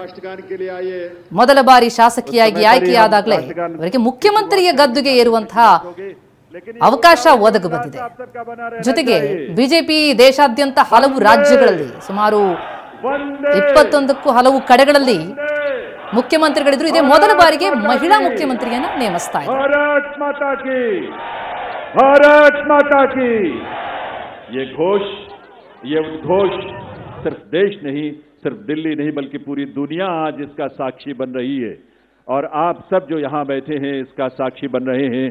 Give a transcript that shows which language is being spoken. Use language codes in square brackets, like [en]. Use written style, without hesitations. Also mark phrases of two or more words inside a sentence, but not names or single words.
[kn] ಮೊದಲ ಬಾರಿ ಶಾಸಕಿಯಾಗಿ ಆಯ್ಕೆಯಾದಾಗಲೇ ಅವರಿಗೆ ಮುಖ್ಯಮಂತ್ರಿಯ ಗದ್ದುಗೆ ಏರುವಂತಹ ಅವಕಾಶ ಒದಗಿ ಬಂದಿದೆ. ಜೊತೆಗೆ ಬಿಜೆಪಿ ದೇಶಾದ್ಯಂತ ಹಲವು ರಾಜ್ಯಗಳಲ್ಲಿ ಸುಮಾರು 21ಕ್ಕೂ ಹಲವು ಕಡೆಗಳಲ್ಲಿ ಮುಖ್ಯಮಂತ್ರಿಗಳಿದ್ರು. ಇದೇ ಮೊದಲ ಬಾರಿಗೆ ಮಹಿಳಾ ಮುಖ್ಯಮಂತ್ರಿಯನ್ನ ನೇಮಿಸ್ತಾ ಇದ್ದಾರೆ. [hi] ये उद्घोष सिर्फ देश नहीं, सिर्फ दिल्ली नहीं, बल्कि पूरी दुनिया आज इसका साक्षी बन रही है. और आप सब जो यहाँ बैठे हैं इसका साक्षी बन रहे हैं.